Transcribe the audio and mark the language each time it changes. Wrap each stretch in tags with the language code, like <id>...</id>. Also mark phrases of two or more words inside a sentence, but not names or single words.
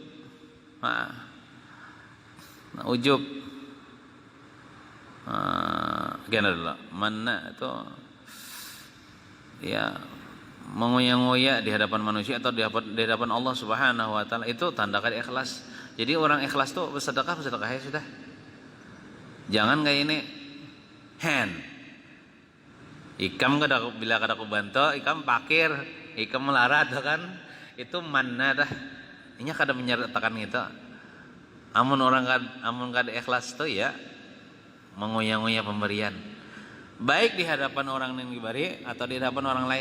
<id>Ujub gimana dulu?</id> <bjn>Mana itu ya mengoyak-ngoyak di hadapan manusia atau di hadapan Allah</bjn> <ar>Subhanahu wa taala,</ar> <bjn>itu tanda ikhlas. Jadi orang ikhlas tuh bersedekah ya sudah. Jangan kayak ini hand. Ikam bila kada ku bantu, ikam pakir, ikam melarat kan? Itu mana dah. Ini kada menyertakan gitu. Amun kada ikhlas itu ya mengoyak-ngoyak pemberian, baik di hadapan orang yang diberi atau di hadapan orang lain.</bjn>